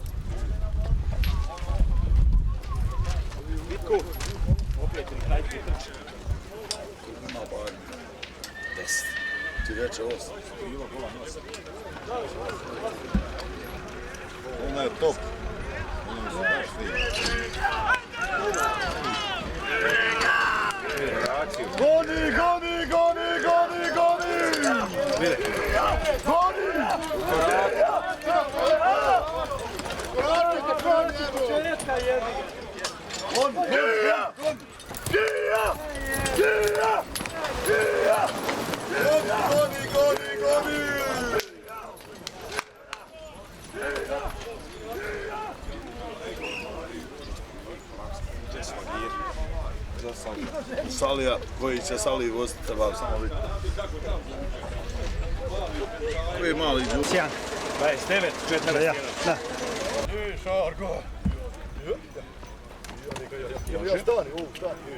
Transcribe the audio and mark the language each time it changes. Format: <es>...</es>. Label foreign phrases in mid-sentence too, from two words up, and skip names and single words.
<hr>Ti reče 8. Ona je top. Goni, goni, goni, goni, goni! Goni! Goni, goni, goni! Salija, koji će Saliji voziti, treba samo vidjeti. Koji je mali džu? 29, 41. Da. Šarko! Ja stani, stani.</hr>